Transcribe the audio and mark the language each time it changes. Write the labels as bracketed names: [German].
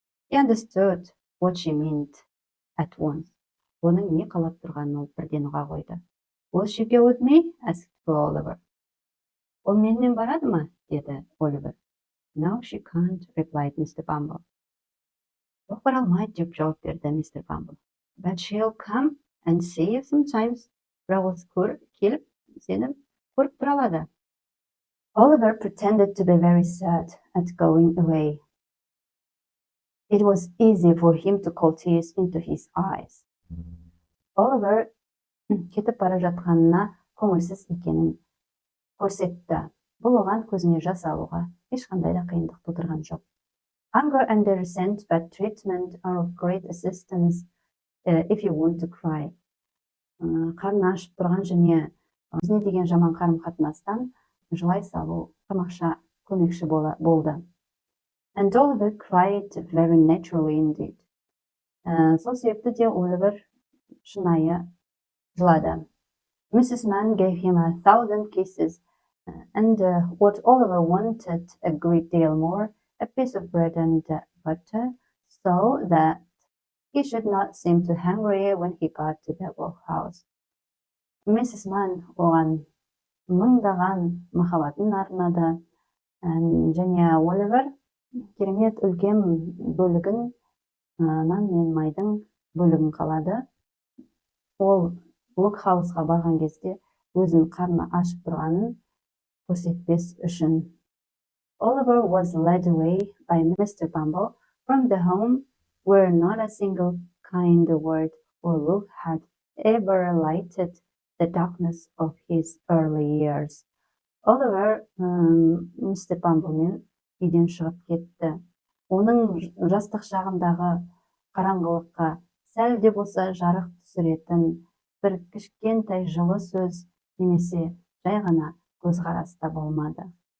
[English] He understood what she meant at once. [Kazakh] Оның не қалап тұрғанын ол бірден ұға қойды. [English] Will she go with me? Asked Oliver. [Kazakh] Ол менімен барады ма? Деді Оливер. [English] No, she can't, replied Mr. Bumble. [Kazakh] Жоқ, бара алмайды, деп жауап берді мистер Бамбл. [English] But she'll come and see you sometimes. [Kazakh] Бірақ ол келіп, сені көріп тұра алады. [English] Oliver pretended to be very sad at going away. It was easy for him to call tears into his eyes. [Kazakh] Oliver кетіп бара жатқанына көңілсіз екенін көрсетті. Бұл оған көзіне жас алуға ешқандай да қиындық тудырған жоқ. [English] Hunger and resent bad treatment are of great assistance if you want to cry. [Kazakh] Қарны ашып тұрған және өзіне деген жаман қарым-қатынастан жылай салу тамаша көмекші болды. [English] And Oliver cried very naturally indeed. [Kazakh] Сол себепті де Оливер шынайы жылады. [English] Mrs. Mann gave him 1,000 kisses, and what Oliver wanted a great deal more, a piece of bread and butter, so that he should not seem too hungry when he got to the workhouse. Mrs. [Kazakh] Mann оған мыңдаған махаббатын арнады, және Оливер керемет үлкен бөлігін, нан мен майдың бөлігін қалады. Ол workhouse-ға барған кезде өзінің қарны ашып тұрғанын көрсетпес үшін. [English] Oliver was led away by Mr. Bumble from the home where not a single kind word or look had ever lighted the darkness of his early years. [Kazakh] Oliver Mr. Bumbleмен үйден шығып кетті. Оның жастық шағындағы қараңғылыққа сәл де болса жарық түсіретін бір кішкентай жылы сөз немесе жай ғана көзқараста болмады.